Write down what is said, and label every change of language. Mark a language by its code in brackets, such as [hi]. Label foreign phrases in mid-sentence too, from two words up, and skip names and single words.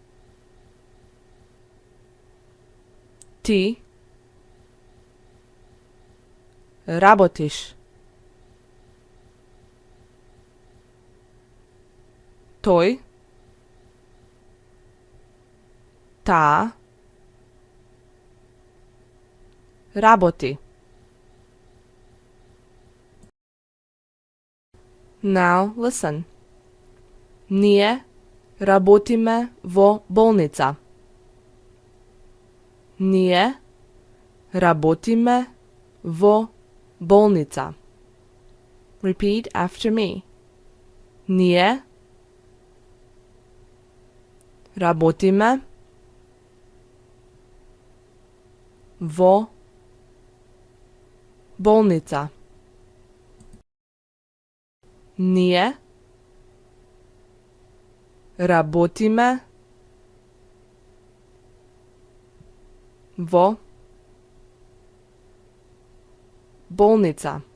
[mk] Ти работиш. Тој таа работи. [en] Now listen. [mk] Ние работиме во болница. Ние работиме во болница. [en] Repeat after me. [mk] Ние работиме во болница. Ние работиме во болница.